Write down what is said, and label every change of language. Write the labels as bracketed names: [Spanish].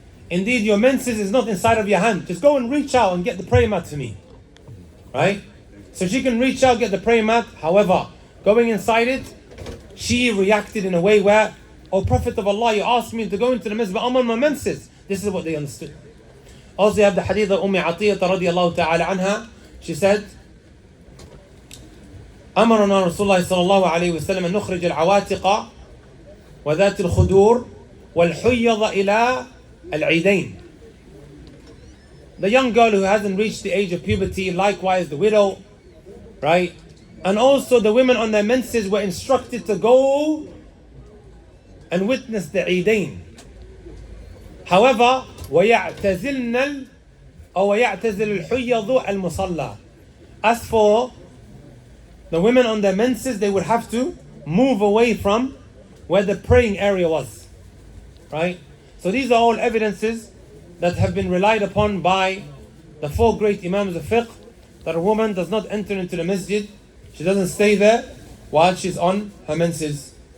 [English] Indeed, your menses is not inside of your hand. Just go and reach out and get the prayer mat for me. Right? So she can reach out, get the prayer mat. However, going inside it, she reacted in a way where, O Prophet of Allah, you asked me to go into the masjid, but I'm on my menses. This is what they understood. Also, you have the hadith of Atiyah radiallahu ta'ala anha. She said, [Arabic] أمرنا رسول الله صلى الله عليه وسلم أن نخرج العواتق وذات الخدور والحيض إلى العيدين. [English] The young girl who hasn't reached the age of puberty, likewise the widow, right? And also the women on their menses were instructed to go and witness the Eidain. However, [Arabic] وَيَعْتَزِلْنَا أو وَيَعْتَزِلُ الْحُيَّضُ الْمُصَلَّى. [English] As for the women on their menses, they would have to move away from where the praying area was. Right? So these are all evidences that have been relied upon by the four great Imams of fiqh, that a woman does not enter into the masjid, she doesn't stay there while she's on her menses.